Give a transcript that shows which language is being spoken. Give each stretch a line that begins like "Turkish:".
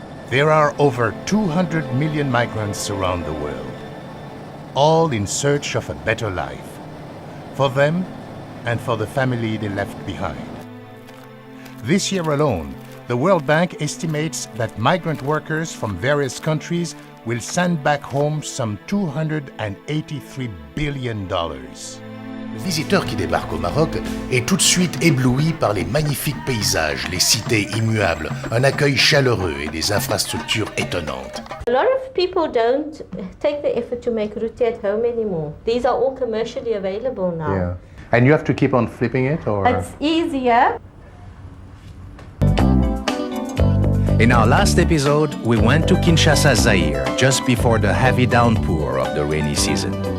English: There are over 200 million migrants around the world, all in search of a better life, for them and for the family they left behind. This year alone, the World Bank estimates that migrant workers from various countries will send back home some $283 billion.
French: Le visiteur qui débarque au Maroc est tout de suite ébloui par les magnifiques paysages, les cités immuables, un accueil chaleureux et des infrastructures étonnantes.
English: A lot of people don't take the effort to make roti at home anymore. These are all commercially available now. Yeah. And you have to keep on flipping it, or? It's easier In our last episode, we went to Kinshasa, Zaire, just before the heavy downpour of the rainy season.